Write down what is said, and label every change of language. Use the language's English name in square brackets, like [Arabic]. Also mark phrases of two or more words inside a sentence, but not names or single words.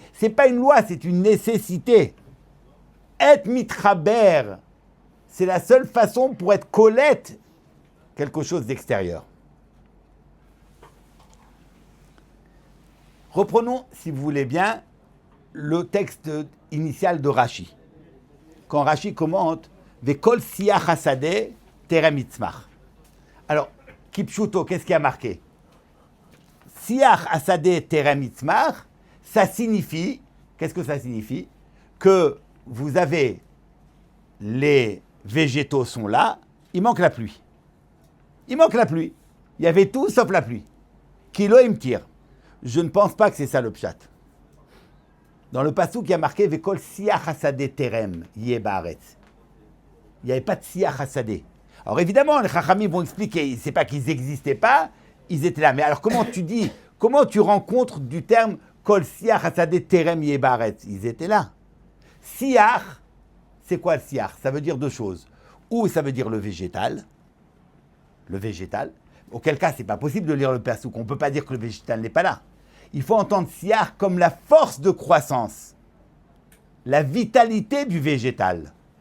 [French] C'est pas une loi, c'est une nécessité. Être mitraber, c'est la seule façon pour être colette quelque chose d'extérieur. Reprenons, si vous voulez bien, le texte initial de Rashi. Quand Rashi commente [Hebrew] וכל שיח השדה טרם יצמח. [French] Alors, Kipshuto, qu'est-ce qui a marqué? [Hebrew] שיח השדה טרם יצמח, [French] ça signifie, qu'est-ce que ça signifie? Que vous avez les végétaux sont là, il manque la pluie. Il manque la pluie. Il y avait tout sauf la pluie. Kilo il me tire. Je ne pense pas que c'est ça le pshat. Dans le passou qui a marqué [Hebrew] וכל שיח השדה טרם יהיה בארץ. [French] Il n'y avait pas de [Hebrew] שיח השדה. [French] Alors évidemment, les chachamim vont expliquer, c'est pas qu'ils n'existaient pas, ils étaient là. Mais alors comment tu rencontres du terme [Hebrew] כל שיח השדה טרם יהיה בארץ? [French] Ils étaient là. Siach, c'est quoi le siach? Ça veut dire deux choses. Ou ça veut dire le végétal, auquel cas c'est pas possible de lire le passouk. On ne peut pas dire que le végétal n'est pas là. Il faut entendre siach comme la force de croissance, la vitalité du végétal.